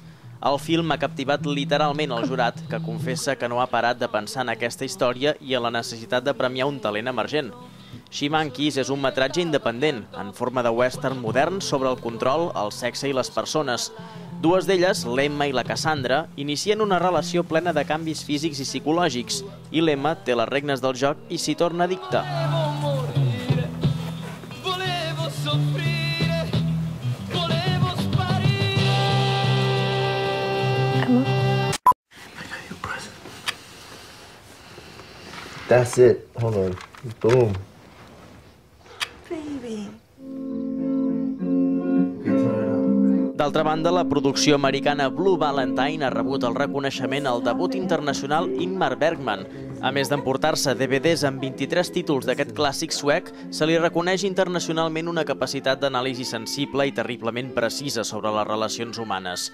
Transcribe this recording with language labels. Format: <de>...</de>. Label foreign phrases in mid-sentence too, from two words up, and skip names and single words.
<ca>El film ha captivat literalment el jurat, que confessa que no ha parat de pensar en aquesta història i en la necessitat de premiar un talent emergent. She Monkeys és un metratge independent, en forma de western modern sobre el control, el sexe i les persones. Dues d'elles, l'Emma i la Cassandra, inicien una relació plena de canvis físics i psicològics, i l'Emma té les regnes del joc i s'hi torna addicta.</ca> <en>That's it. Hold on. Boom.</en> <ca>D'altra banda, la producció americana Blue Valentine ha rebut el reconeixement al debut internacional Ingmar Bergman. A més d'emportar-se DVDs amb 23 títols d'aquest clàssic suec, se li reconeix internacionalment una capacitat d'anàlisi sensible i terriblement precisa sobre les relacions humanes.</ca>